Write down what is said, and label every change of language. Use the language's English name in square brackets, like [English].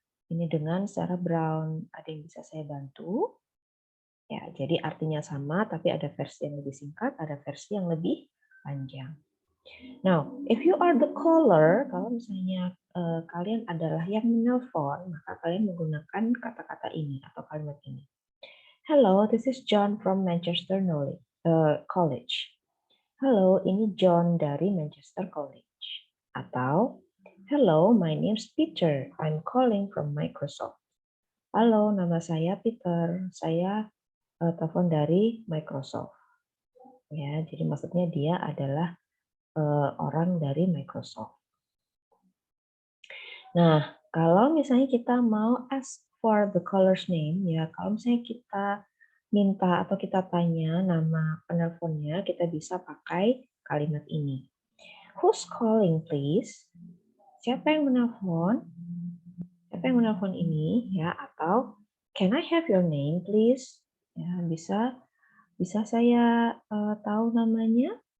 [Indonesian] Ini dengan Sarah Brown. Ada yang bisa saya bantu? Ya, jadi artinya sama, tapi ada versi yang lebih singkat, ada versi yang lebih panjang. [English] Now, if you are the caller, [Indonesian] kalau misalnya kalian adalah yang menelpon, maka kalian menggunakan kata-kata ini atau kalimat ini. [English] Hello, this is John from Manchester College. [Indonesian] Halo, ini John dari Manchester College. [English] Atau, hello, my name's Peter. I'm calling from Microsoft. [Indonesian] Halo, nama saya Peter. Saya telepon dari Microsoft. Ya, jadi maksudnya dia adalah orang dari Microsoft. Nah, kalau misalnya kita mau [English] ask for the caller's name, [Indonesian] ya, kalau misalnya kita minta atau kita tanya nama penelponnya, kita bisa pakai kalimat ini. [English] Who's calling, please? [Indonesian] Siapa yang menelpon? Siapa yang menelpon ini? [English] Ya, atau can I have your name, please? [Indonesian] Ya, bisa saya tahu namanya?